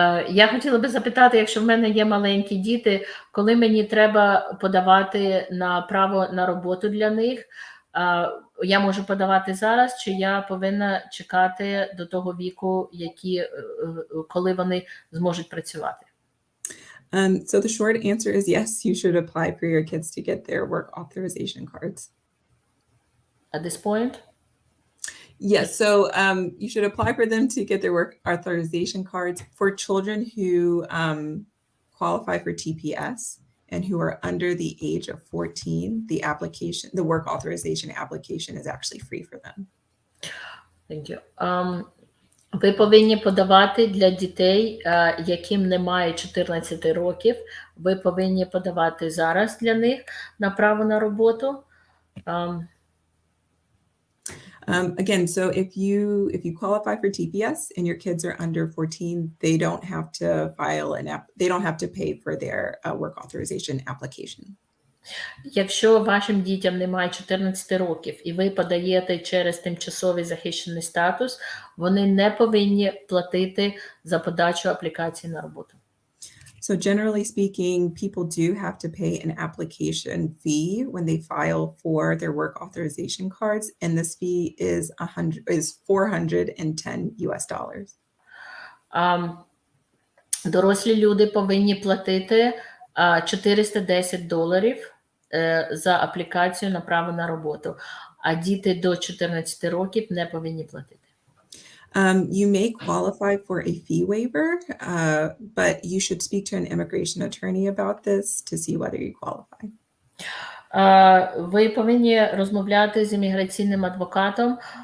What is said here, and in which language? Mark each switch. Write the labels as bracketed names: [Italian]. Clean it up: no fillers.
[Ukrainian] Я хотіла би запитати, якщо в мене є маленькі діти, коли мені треба подавати на право на роботу для них, я можу подавати зараз, чи я повинна чекати до того віку, коли вони зможуть працювати? [English] So the short answer is yes, you should apply for your kids to get their work authorization cards. At this point? Yes, so you should apply for them to get their work authorization cards. For children who qualify for TPS and who are under the age of 14, the work authorization application is actually free for them. Thank you. [Ukrainian] Ви повинні подавати для дітей, яким немає 14 років. Ви повинні подавати зараз для них на право на роботу. [English] Again, so if you qualify for TPS and your kids are under 14, they don't have to pay for their work authorization application. [Ukrainian] Якщо вашим дітям немає 14 років і ви подаєте через тимчасовий захищений статус, вони не повинні платити за подачу аплікації на роботу. [English] So generally speaking, people do have to pay an application fee when they file for their work authorization cards, and this fee is $410. [Ukrainian] Дорослі люди повинні платити $410 за аплікацію на право на роботу, а діти до 14 років не повинні платити. [English] You may qualify for a fee waiver, but you should speak to an immigration attorney about this to see whether you qualify. [Ukrainian] Ви повинні розмовляти з імміграційним адвокатом.